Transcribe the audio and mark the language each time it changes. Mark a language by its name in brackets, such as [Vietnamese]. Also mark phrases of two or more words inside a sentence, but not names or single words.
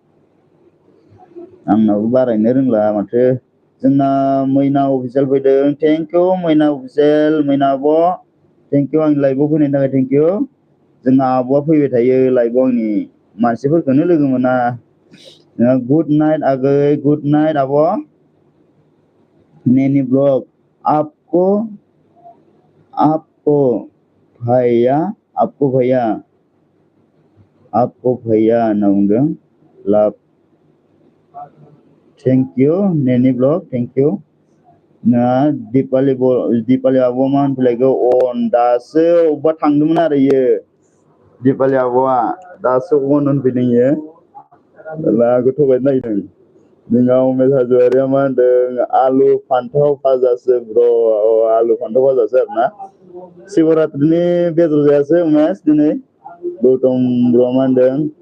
[Bodo] आंनाबो बारायनो रोंला माथो। जोंना मैना अफिसियेल फैदों। [English] thank you [Bodo] मैना अफिसियेल, मैना आब' [English] thank you [Bodo] आंनि लाइभआव फैनायनि थाखाय [English] thank you. [Bodo] जोंना आब'आ फैबाय थायो लाइभआव, आंनि मानसिफोरखौनो लोगो मोना। [English] good night [Bodo] आगै, [English] good night [Bodo] आब'। नैनी ब्लॉग [Hindi] आपको भैया [Bodo] होनना बुंदों। [English] love thank you [Bodo] नैनी ब्लॉग, [English] thank you. [Bodo] दिपाली आब' मा होनफैलायगौ दासो अबेबा थांदोंमोन आरो इयो दिपालि आब'आ दासो अन होनफैदों इयो दा गोथाव नायदों जोंहा उमेश हाज'वारिया मा होनदों आलु फान्थाव भाजासो ब्र आलु फान्थाव भाजासो आरोना शिवरात्रिनि बेदर जायासै उमेश दिनै गौतम ब्र'आ मा होनदों